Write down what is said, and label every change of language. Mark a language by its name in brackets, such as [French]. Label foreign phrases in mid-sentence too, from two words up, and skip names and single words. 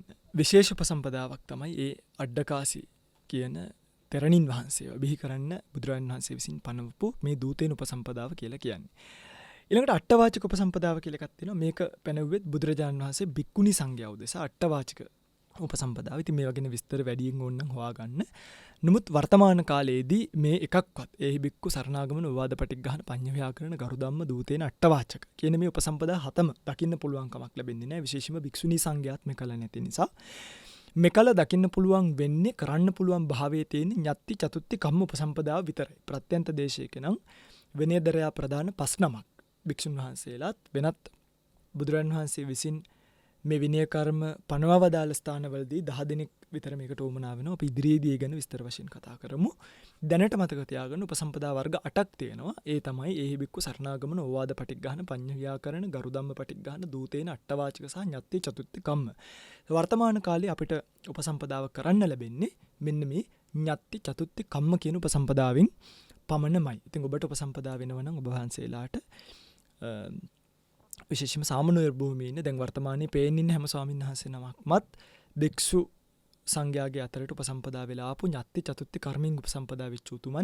[Sinhala] විශේෂ උපසම්පදාවක් තමයි ඒ අඩ්ඩකාසි කියන තෙරණින් වහන්සේව බිහි කරන්න බුදුරජාණන් වහන්සේ විසින් පනවපු මේ දූතේන උපසම්පදාව කියලා කියන්නේ. ඊළඟට අට්ඨවාචක උපසම්පදාව කියලා එකක් තියෙනවා. මේක පැනවුවෙත් බුදුරජාණන් වහන්සේ බික්කුණි සංඝයා උදෙසා අට්ඨවාචක උපසම්පදාව. ඉතින් මේවා ගැන විස්තර වැඩියෙන් ඕනනම් හොයාගන්න. නමුත් වර්තමාන කාලයේදී මේ එකක්වත් ඒහි බික්කු සරණාගමන ඕවාද පටිග්ගහන පඤ්ඤ ව්‍යාකරණ ගරුධම්ම දූතේන අට්ඨවාචක කියන මේ උපසම්පදා හතම දකින්න පුළුවන් කමක් ලැබෙන්නේ නැහැ. විශේෂයෙන්ම භික්ෂුණී සංඝයාත් මේකල නැති නිසා. මෙකල දකින්න පුළුවන් වෙන්නේ කරන්න පුළුවන් භාවයේ තියෙන ඤත්ති චතුත්ති කම්ම උපසම්පදාව විතරයි. ප්‍රත්‍යන්ත දේශයක නම් විනයදරයා ප්‍රදාන 5 නමක් භික්ෂුන් වහන්සේලාත් වෙනත් බුදුරන් වහන්සේ විසින් මේ විනය කර්ම පනවා වදාළ ස්ථානවලදී 10 දෙනෙක් විතර මේකට උවමනා වෙනවා. අපි ඉදිරියේදී ඒ ගැන විස්තර වශයෙන් කතා කරමු. දැනට මතක තියාගන්න උපසම්පදා වර්ග 8ක් තියෙනවා. ඒ තමයි ඒහි බික්කු සරණාගමන ඕවාද පටිග්ගහන පඤ්ඤ ව්‍යාකරණ ගරුධම්ම පටිග්ගහන දූතේන අට්ඨවාචක සහ ඤත්ති චතුත්ථ කම්ම. වර්තමාන කාලේ අපිට උපසම්පදාව කරන්න ලැබෙන්නේ මෙන්න මේ ඤත්ති චතුත්ථ කම්ම කියන උපසම්පදාවෙන් පමණමයි. ඉතින් ඔබට උපසම්පදා වෙනවා නම් ඔබ වහන්සේලාට විශේෂයෙන්ම සාමණේර භූමියේ ඉන්න දැන් වර්තමානයේ පේන්නේ ඉන්න හැම ස්වාමීන් වහන්සේ නමක්මත් භික්ෂු සංඝයාගේ අතරට උපසම්පදා වෙලා ආපු ඤත්ති චතුත්ථ කර්මෙන් උපසම්පදා වෙච්ච උතුමන්.